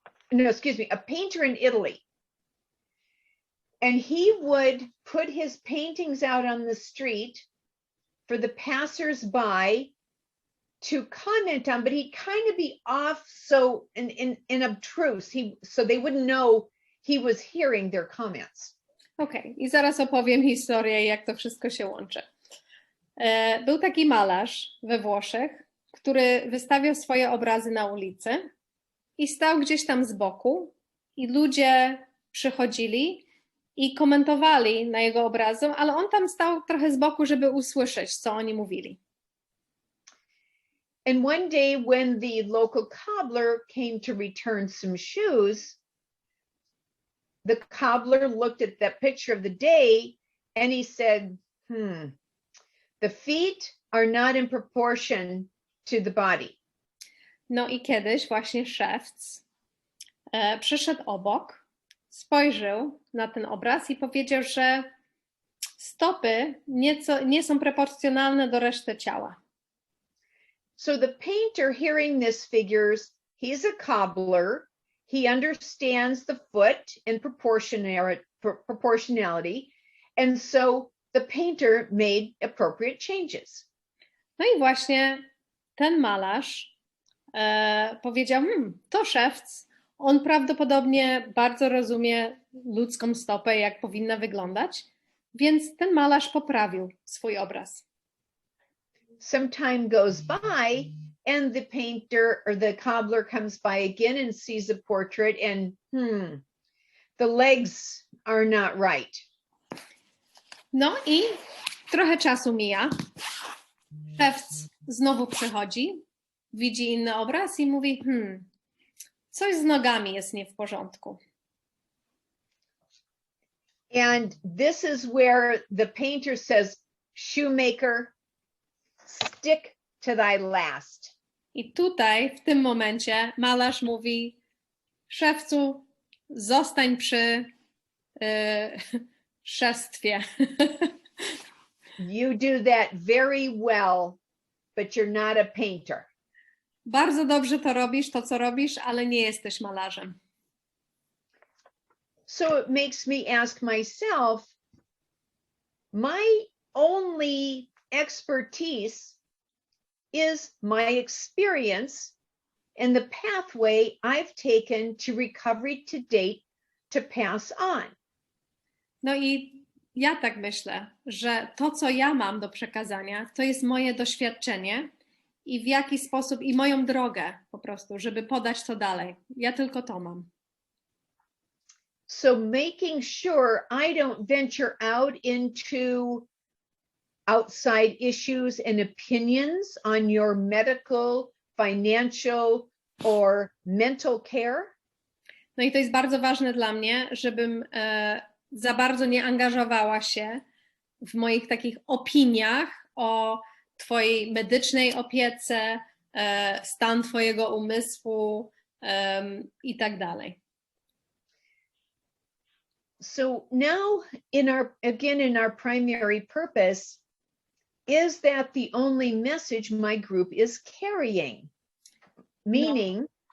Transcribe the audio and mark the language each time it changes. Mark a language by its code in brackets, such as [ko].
[en] No, excuse me, a painter in Italy. And he would put his paintings out on the street for the passers-by to comment on, but he'd kind of be off so in obtruse, so they wouldn't know he was hearing their comments. [pl] Okej, i zaraz opowiem historię, jak to wszystko się łączy. Był taki malarz we Włoszech, który wystawiał swoje obrazy na ulicy i stał gdzieś tam z boku i ludzie przychodzili i komentowali na jego obrazy, ale on tam stał trochę z boku, żeby usłyszeć, co oni mówili. [en] And one day when the local cobbler came to return some shoes, the cobbler looked at that picture of the day and he said, the feet are not in proportion to the body. [pl] No i kiedyś właśnie szewc przyszedł obok, spojrzał na ten obraz i powiedział, że stopy nie są proporcjonalne do reszty ciała. [en] So the painter, hearing this figures, he's a cobbler. He understands the foot and proportionality. And so the painter made appropriate changes. [pl] No i właśnie ten malarz powiedział, to szewc, on prawdopodobnie bardzo rozumie ludzką stopę, jak powinna wyglądać, więc ten malarz poprawił swój obraz. [en] Some time goes by and the painter or the cobbler comes by again and sees a portrait and the legs are not right. [pl] No i trochę czasu mija. Szewc znowu przychodzi, widzi inny obraz i mówi, coś z nogami jest nie w porządku. [en] And this is where the painter says, shoemaker, stick to thy last. [pl] I tutaj, w tym momencie, malarz mówi, szewcu, zostań przy szewstwie. [en] You do that very well, but you're not a painter. [pl] Bardzo dobrze to robisz, to co robisz, ale nie jesteś malarzem. [en] So it makes me ask myself, my only expertise is my experience and the pathway I've taken to recovery to date to pass on. [pl] No i ja tak myślę, że to, co ja mam do przekazania, to jest moje doświadczenie i w jaki sposób, i moją drogę po prostu, żeby podać to dalej. Ja tylko to mam. [en] So making sure I don't venture out into outside issues and opinions on your medical, financial, or mental care. [pl] No i to jest bardzo ważne dla mnie, żebym za bardzo nie angażowała się w moich takich opiniach o twojej medycznej opiece, stan twojego umysłu i tak dalej. [en] So now in our primary purpose is that the only message my group is carrying, meaning.